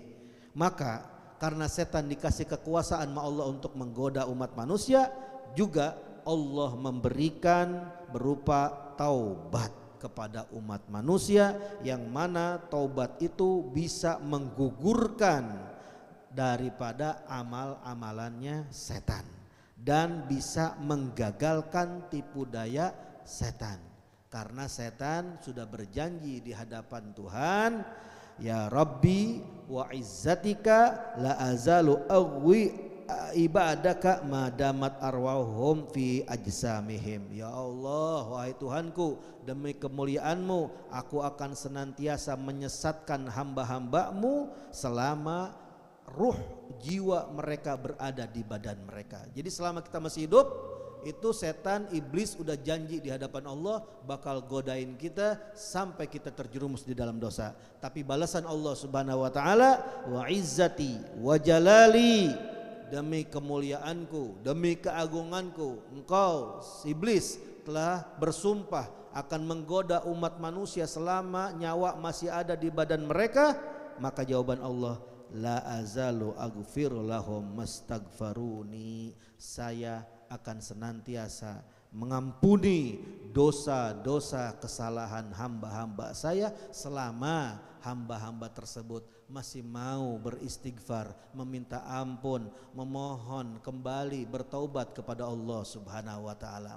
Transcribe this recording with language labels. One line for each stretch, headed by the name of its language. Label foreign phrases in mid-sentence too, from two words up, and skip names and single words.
Indonesian: Maka karena setan dikasih kekuasaan sama Allah untuk menggoda umat manusia, juga Allah memberikan berupa taubat kepada umat manusia, yang mana taubat itu bisa menggugurkan daripada amal-amalannya setan dan bisa menggagalkan tipu daya setan. Karena setan sudah berjanji di hadapan Tuhan,
Arabic: يا رب وعزتك لا أزال أغوي عبادك ما دامت أرواحهم في أجسامهم.
Indonesian: Ya Allah, wahai Tuhanku, demi kemuliaanmu aku akan senantiasa menyesatkan hamba-hambamu selama ruh jiwa mereka berada di badan mereka. Jadi selama kita masih hidup, itu setan, iblis udah janji di hadapan Allah bakal godain kita sampai kita terjerumus di dalam dosa. Tapi balasan Allah
Arabic: سبحانه وتعالى، وعزتي وجلالي,
Indonesian: demi kemuliaanku, demi keagunganku, engkau iblis telah bersumpah akan menggoda umat manusia selama nyawa masih ada di badan mereka. Maka jawaban Allah,
Arabic: لا أزال أغفر لهم ما استغفروني,
Indonesian: saya akan senantiasa mengampuni dosa-dosa kesalahan hamba-hamba saya selama hamba-hamba tersebut masih mau beristighfar, meminta ampun, memohon kembali bertaubat kepada Allah
Arabic: سبحانه وتعالى.